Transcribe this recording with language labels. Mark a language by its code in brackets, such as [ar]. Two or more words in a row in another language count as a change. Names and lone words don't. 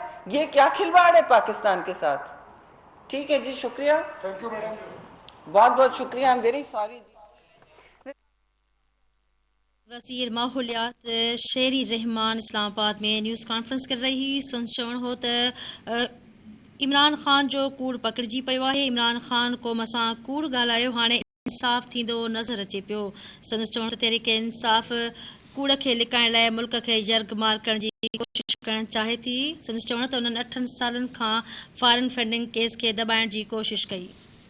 [ur] یہ کیا کھلواڑ ہے پاکستان کے ساتھ. ٹھیک ہے جی, شکریہ, بہت بہت شکریہ. [en] I am very sorry. [ur] وزیر ماحولیات شیری رحمان اسلام آباد میں نیوز کانفرنس کر رہی. [sd] سن چون ہو تو عمران خان جو کوڑ پکڑجی پیو ہے, عمران خان کو مساں کوڑ ॻाल्हायो हाणे इंसाफ़ थींदो नज़र अचे पियो. संदसि चवण त तहरीक इंसाफ़ कूड़ खे लिकाइण लाइ मुल्क खे यर्गमार करण जी कोशिश करणु चाहे थी. संदसि चवण त उन्हनि 8 सालनि खां [en] foreign funding [sd] केस खे दॿाइण जी कोशिश कई.